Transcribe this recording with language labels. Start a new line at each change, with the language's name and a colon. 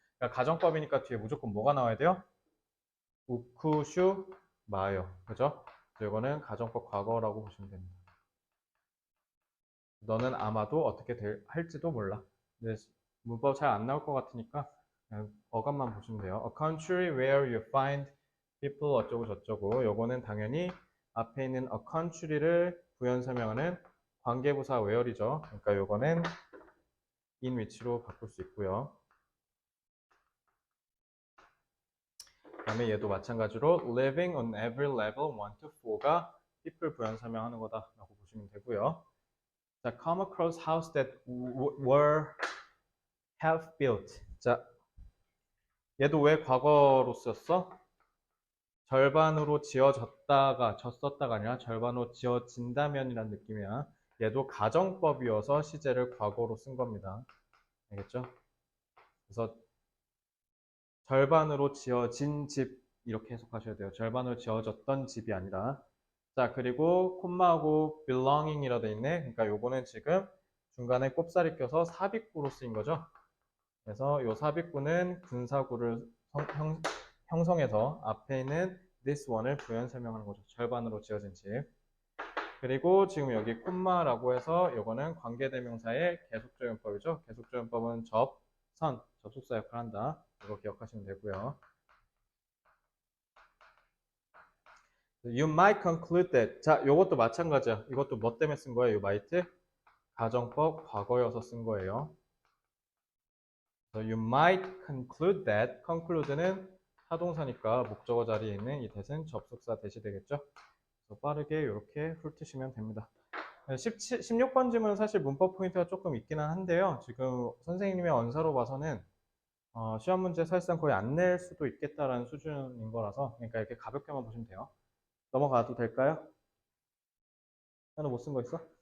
Korean: 그러니까 가정법이니까 뒤에 무조건 뭐가 나와야 돼요? 우쿠슈 마요. 그죠? 이거는 가정법 과거라고 보시면 됩니다. 너는 아마도 어떻게 할지도 몰라. 근데 문법 잘 안 나올 것 같으니까 그냥 어감만 보시면 돼요.
English: A country where you find people
Korean: 어쩌고 저쩌고. 요거는 당연히 앞에 있는 a country를 부연 설명하는 관계부사 where이죠. 그러니까 요거는 in which로 바꿀 수 있고요. 그 다음에 얘도 마찬가지로
English: living on every level 1 to 4
Korean: 가 people 부연 설명하는 거다라고 보시면 되고요.
English: 자, come across house that were half built.
Korean: 자, 얘도 왜 과거로 썼어? 절반으로 지어졌다가 졌었다가 아니라 절반으로 지어진다면이라는 느낌이야. 얘도 가정법이어서 시제를 과거로 쓴 겁니다. 알겠죠? 그래서 절반으로 지어진 집 이렇게 해석하셔야 돼요. 절반으로 지어졌던 집이 아니라. 자, 그리고 콤마하고 belonging이라 돼 있네. 그러니까 요거는 지금 중간에 꼽살이 껴서 삽입구로 쓰인 거죠. 그래서 요 삽입구는 분사구를 형성해서 앞에 있는 this one을 부연 설명하는 거죠. 절반으로 지어진 집. 그리고 지금 여기 콤마라고 해서 요거는 관계대명사의 계속적용법이죠. 계속적용법은 접속사 역할을 한다. 이거 기억하시면 되고요.
English: You might conclude that.
Korean: 자, 요것도 마찬가지야. 이것도 뭐 때문에 쓴 거예요?
English: You might?
Korean: 가정법 과거여서 쓴 거예요.
English: So you might conclude that.
Korean: conclude는 타동사니까 목적어 자리에 있는 이 that은 접속사 that이 되겠죠. 그래서 빠르게 이렇게 훑으시면 됩니다. 16번 질문은 사실 문법 포인트가 조금 있기는 한데요. 지금 선생님의 언사로 봐서는 시험 문제 사실상 거의 안 낼 수도 있겠다라는 수준인 거라서 그러니까 이렇게 가볍게만 보시면 돼요. 넘어가도 될까요? 하나 못 쓴 거 있어?